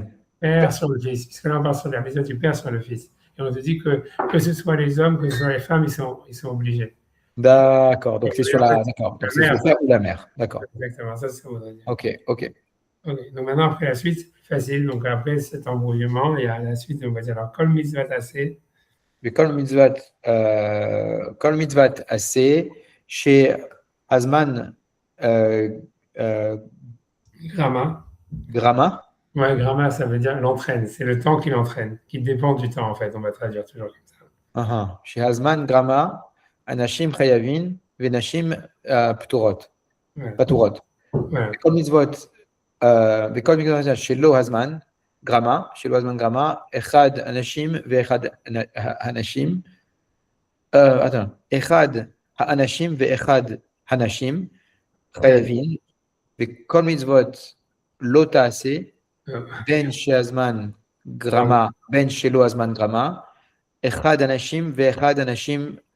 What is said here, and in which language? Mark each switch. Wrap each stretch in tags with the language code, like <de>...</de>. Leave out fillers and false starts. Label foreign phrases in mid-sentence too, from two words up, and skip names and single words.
<fr>père sur le fils, puisque là on parle sur la mitzvah du père sur le fils. Et on te dit que ce soit les hommes, que ce soit les femmes, ils sont obligés. D'accord, donc c'est sur la d'accord. Donc c'est le père ou la mère. D'accord. Exactement, ça voudrait dire. Ok. Donc maintenant, après la suite, facile. Donc après cet embrouillement, il y a la suite, on va dire alors</fr> <he>כל מצוות עשה. כל מצוות עשה שהזמן Grama. גרמה.</he> <fr>Ouais, grama, ça veut dire l'entraîne. C'est le temps qui l'entraîne, qui dépend du temps en fait. On va traduire toujours comme ça.</fr> <he>שהזמן גרמה, אנשים חייבים ונשים פטורות.</he> <fr>Voilà.</fr> <he>וכל מצוות שלא הזמן גרמה, אחד אנשים ואחד הנשים, אחד האנשים ואחד הנשים חייבים, וכל מצוות לא תעשה, בין שהזמן גרמה, בין שלא הזמן גרמה, אחד אנשים ואחד אנשים,</he>